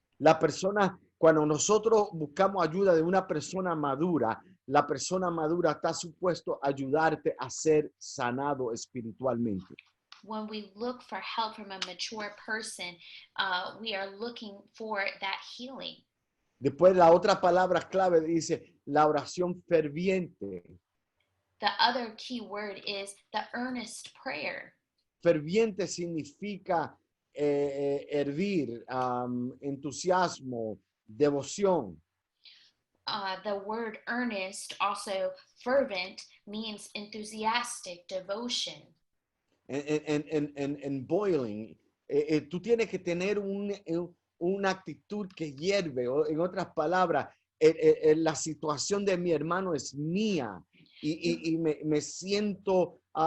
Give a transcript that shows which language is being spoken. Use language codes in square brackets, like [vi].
[es] La persona, cuando nosotros buscamos ayuda de una persona madura, la persona madura está supuesto a ayudarte a ser sanado espiritualmente. [en] When we look for help from a mature person, we are looking for that healing. [es] Después la otra palabra clave dice la oración ferviente. [en] The other key word is the earnest prayer. [es] Ferviente significa hervir, entusiasmo, devoción. [en] The word earnest, also fervent, means enthusiastic devotion. [es] En boiling, tú tienes que tener una actitud que hierve, o en otras palabras, la situación de mi hermano es mía y me siento